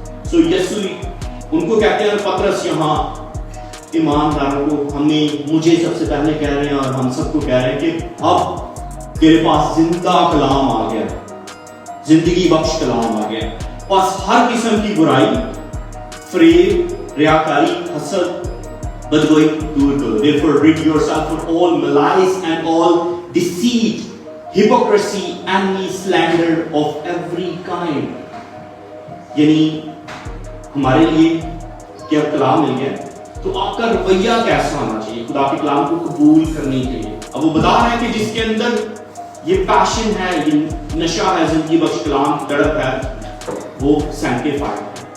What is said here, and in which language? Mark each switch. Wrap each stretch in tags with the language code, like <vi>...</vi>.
<hi>सो यीशु उनको कहते हैं, पतरस यहाँ ईमानदारों को मुझे सबसे पहले कह रहे हैं और हम सबको कह रहे हैं कि अब तेरे पास जिंदा कलाम आ गया, जिंदगी बख्श कलाम आ गया। बस हर किस्म की बुराई, फरेब, रियाकारी, हसद, बदगोई दूर करो।</hi> <en>Therefore rid yourself of all malice and all deceit, hypocrisy and slander of every kind।</en> <hi>यानी हमारे लिए क्या कलाम मिल गया, तो आपका रवैया कैसा होना चाहिए खुदा के कलाम को कबूल करने के लिए। अब वो बता रहे हैं कि जिसके अंदर ये पैशन है, ये नशा है, जिंदगी बख्श कलाम की तड़प है, वो सैंक्टिफाइड है।</hi>